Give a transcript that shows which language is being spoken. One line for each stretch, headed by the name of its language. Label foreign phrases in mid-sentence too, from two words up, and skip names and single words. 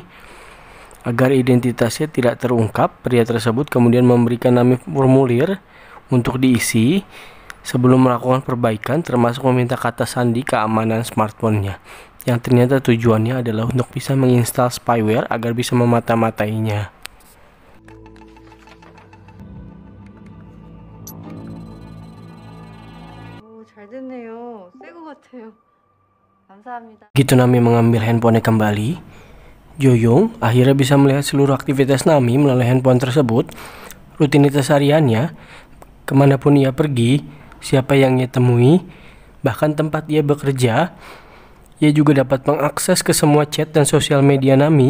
Indonesian: Agar identitasnya tidak terungkap, pria tersebut kemudian memberikan Nami formulir untuk diisi sebelum melakukan perbaikan, termasuk meminta kata sandi keamanan smartphone-nya yang ternyata tujuannya adalah untuk bisa menginstal spyware agar bisa memata-matainya.
Korean: 잘 됐네요. 새 거 같아요. 감사합니다.
Indonesian: Gitu Nami mengambil handphonenya kembali. Joyong akhirnya bisa melihat seluruh aktivitas Nami melalui handphone tersebut, rutinitas hariannya, kemanapun ia pergi, siapa yang ia temui, bahkan tempat ia bekerja. Ia juga dapat mengakses ke semua chat dan sosial media Nami.